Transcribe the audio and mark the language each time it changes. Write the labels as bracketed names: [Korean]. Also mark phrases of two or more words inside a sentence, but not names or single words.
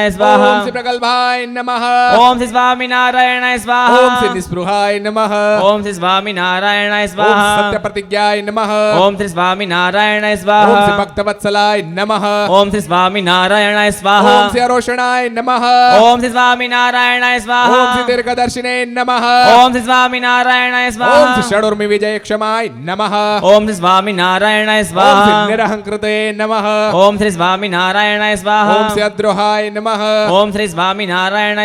[Sanskrit] ओम स्वाहा। श्री प्रगल्भाय नमः। ओम श्री स्वामीनारायणाय स्वाहा। ओम श्री निस्पृहाय नमः। ओम श्री स्वामीनारायणाय ओम स्वाहा। सत्य प्रतिज्ञाय नमः। ओम श्री स्वामीनारायणाय ओम स्वाहा। श्री भक्तवत्सलाय नमः। ओम श्री स्वामीनारायणाय स्वाहा। ओम श्री अरोषणाय નમઃ. ओम श्री स्वामिनारायणाय ઓમ સ્વાહા. श्री दीर्घदर्शिने नमः. ओम श्री स्वामिनारायणाय ઓમ સ્વાહા. श्री षडूर्मि विजयक्षमाय नमः. ओम श्री स्वामिनारायणाय ओम श्री સ્વાહા. निरहंकृते नमः. ओम श्री स्वामिनारायणाय ઓમ સ્વાહા. श्री अद्रोहाय नमः. ओम श्री स्वामिनारायणाय